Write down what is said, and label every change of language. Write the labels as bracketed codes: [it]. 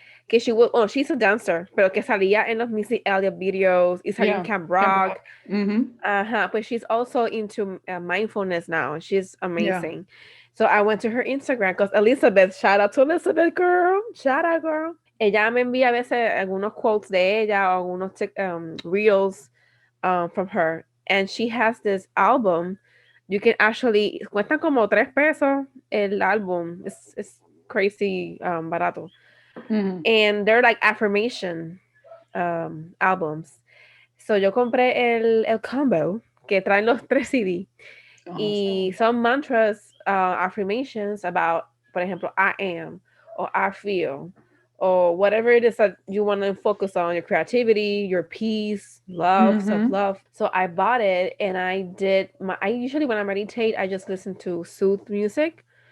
[es] que [en] she was, oh, she's a dancer, [es] pero que salía en los Missy Elliott videos y salió en [en] Camp Camp Rock. Rock. Mm-hmm. But she's also into mindfulness now. She's Yeah. amazing. So I went to her Instagram because Elizabeth, shout out to Elizabeth, girl, shout out, girl. [es] Ella me envía a veces algunos quotes de ella o algunos reels [en] from her. And she has this album. You can actually, [es] cuesta como $3 el álbum. [en] It's crazy barato. Mm-hmm. And they're like affirmation albums. [es] So yo compré el combo que traen los 3 CD y [en] Awesome. [es] son mantras, [en] affirmations about, [es] por ejemplo, [en] I am or I feel or whatever it is that you want to focus on, your creativity, your peace, love, Mm-hmm. self-love. So I bought it and I usually when I meditate, I just listen to soothe music.